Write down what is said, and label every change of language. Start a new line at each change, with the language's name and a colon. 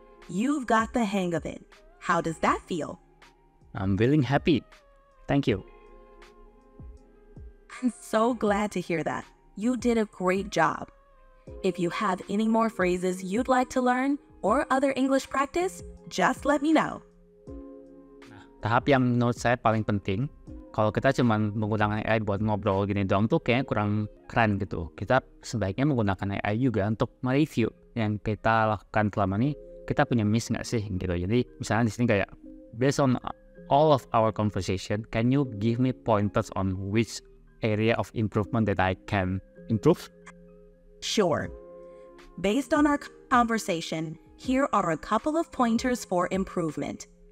English: You've got the hang of it. How does that feel? I'm feeling happy. Thank you. I'm so glad to hear that. You did a great job. If you have any more phrases you'd like to learn or other English practice, just let me know.
Indonesian: Tahap yang menurut saya paling penting, kalau kita cuma menggunakan AI buat ngobrol gini doang tuh kayaknya kurang keren gitu. Kita sebaiknya menggunakan AI juga untuk mereview yang kita lakukan selama ini kita punya miss nggak sih gitu. Jadi misalnya di sini kayak
English: based on all of our conversation, can you give me pointers on which area of improvement that I can improve? Sure. Based on our conversation, here are a couple of pointers for improvement.